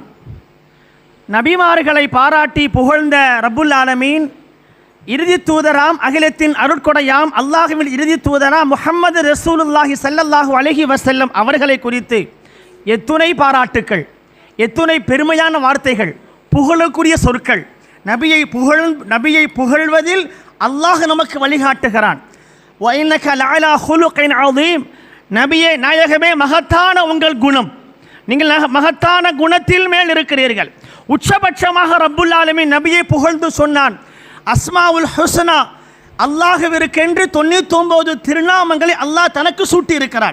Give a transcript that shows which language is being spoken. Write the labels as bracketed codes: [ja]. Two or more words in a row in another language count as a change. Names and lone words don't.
[ta] நபிமார்களை பாராட்டி புகழ்ந்த [ar] رب العالمين [ta] இறுதி தூதராம், அகிலத்தின் அருட்கொடையாம் அல்லாஹுவின் இறுதி தூதராம் [ar] محمد رسول الله صلى الله عليه وسلم [ta] அவர்களை குறித்து எத்துணை பாராட்டுக்கள், எத்துணை பெருமையான வார்த்தைகள், புகழக்கூடிய சொற்கள். நபியை புகழ்வதில் அல்லாஹ் நமக்கு வழிகாட்டுகிறான். [ar] وَإِنَّكَ لَعَلَى خُلُقٍ عَظِيمٍ, [ta] நபியே நாயகமே மகத்தான உங்கள் குணம், நீங்கள் மகத்தான குணத்தில் மேல் இருக்கிறீர்கள். உச்சபட்சமாக [ar] رب العالمين [ta] நபியை புகழ்ந்து சொன்னான். [ar] الأسماء الحسنى, [ta] அல்லாஹ்விற்கென்று 99 திருநாமங்களை அல்லாஹ் தனக்கு சூட்டி இருக்கிறான்.